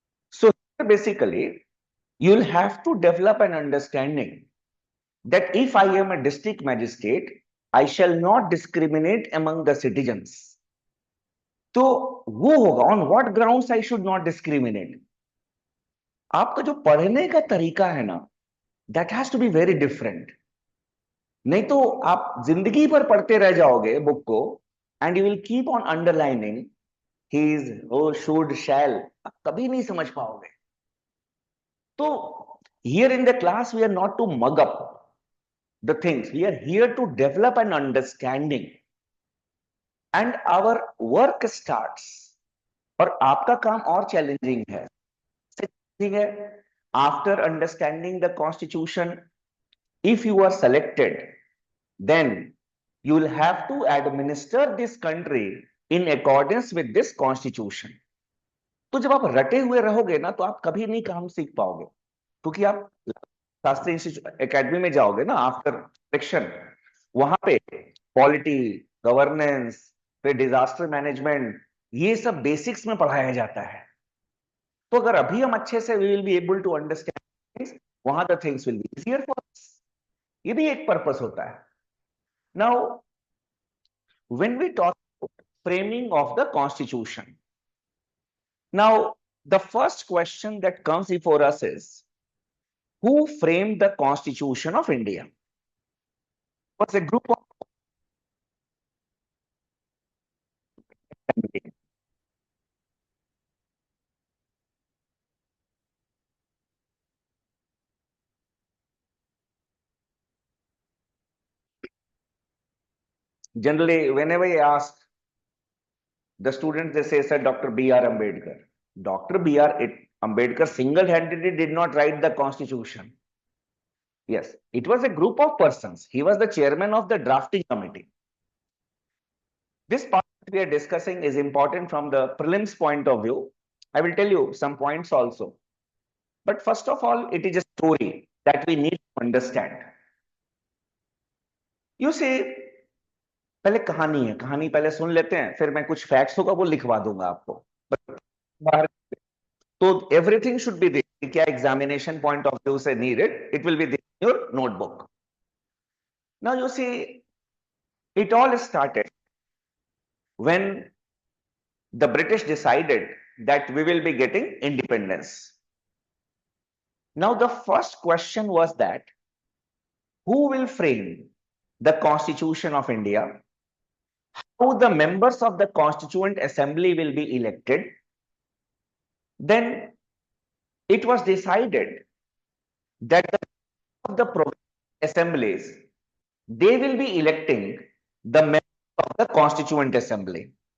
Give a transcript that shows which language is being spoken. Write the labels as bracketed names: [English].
[English] So basically, you'll have to develop an understanding that if I am a district magistrate, I shall not discriminate among the citizens. [Hindi] तो वो होगा [English] On what grounds I should not discriminate. [Hindi] आपका जो पढ़ने का तरीका है ना, [English] That has to be very different. [Hindi] नहीं तो आप जिंदगी भर पढ़ते रह जाओगे बुक को, [English] and you will keep on underlining these, oh, should, shall, [Hindi] आप कभी नहीं समझ पाओगे। [English] तो here in the class we are not to mug up the things, we are here to develop an understanding, and our work starts। [Hindi] और आपका काम और चैलेंजिंग है, ठीक है। After understanding the constitution, [English] if you are selected, then you will have to administer this country in accordance with this constitution। [Hindi] तो जब आप रटे हुए रहोगे ना, तो आप कभी नहीं काम सीख पाओगे, क्योंकि आप शास्त्री इंस्टीट्यूट एकेडमी में जाओगे ना आफ्टर सिलेक्शन, वहां पे पॉलिटी, गवर्नेंस, फिर डिजास्टर मैनेजमेंट, ये सब बेसिक्स में पढ़ाया जाता है। तो अगर अभी हम अच्छे से [English] We will be able to understand, वहां the things will be easier for us. [Hindi] ये भी एक पर्पस होता है। [English] Now when we talk framing of the constitution, now the first question that comes before us is, who framed the constitution of India? Was a group of, generally whenever I ask the students, they say, sir, Dr. B.R. Ambedkar. Dr. B.R. Ambedkar single-handedly did not write the constitution. Yes, it was a group of persons. He was the chairman of the drafting committee. This part we are discussing is important from the prelims point of view. I will tell you some points also. But first of all, it is a story that we need to understand. You see, [Hindi] पहले कहानी है, कहानी पहले सुन लेते हैं, फिर मैं कुछ फैक्ट्स होगा वो लिखवा दूंगा आपको। बाहर तो [English] Everything should be there, क्या examination point of view से needed, it will be there in your notebook. Now you see, it all started when the British decided that we will be getting independence. Now the first question was that who will frame the Constitution of India, how the members of the Constituent Assembly will be elected. Then it was decided that the provincial assemblies, they will be electing the members of the Constituent Assembly.